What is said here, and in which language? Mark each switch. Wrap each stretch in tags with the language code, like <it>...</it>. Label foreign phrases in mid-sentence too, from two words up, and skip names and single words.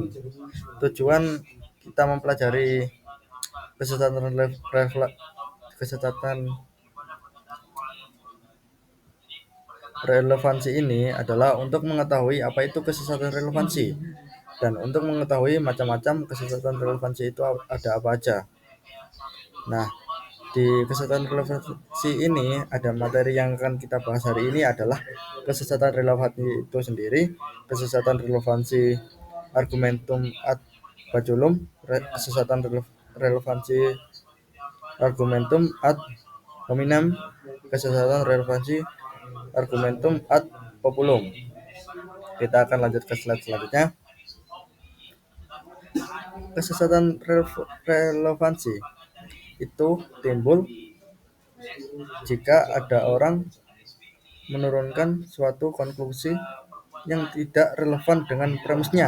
<id>Tujuan kita mempelajari kesesatan relevansi ini adalah untuk mengetahui apa itu kesesatan relevansi dan untuk mengetahui macam-macam kesesatan relevansi itu ada apa aja. Nah, di kesesatan relevansi ini ada materi yang akan kita bahas hari ini adalah kesesatan relevansi itu sendiri, kesesatan relevansi</id> <la>argumentum ad baculum,</la> <id>kesesatan relevansi</id> <la>argumentum ad hominem,</la> <id>kesesatan relevansi</id> <la>argumentum ad populum.</la> <id>Kita akan lanjut ke slide selanjutnya. Kesesatan relevansi itu timbul jika ada orang menurunkan suatu konklusi yang tidak relevan dengan premisnya.</id>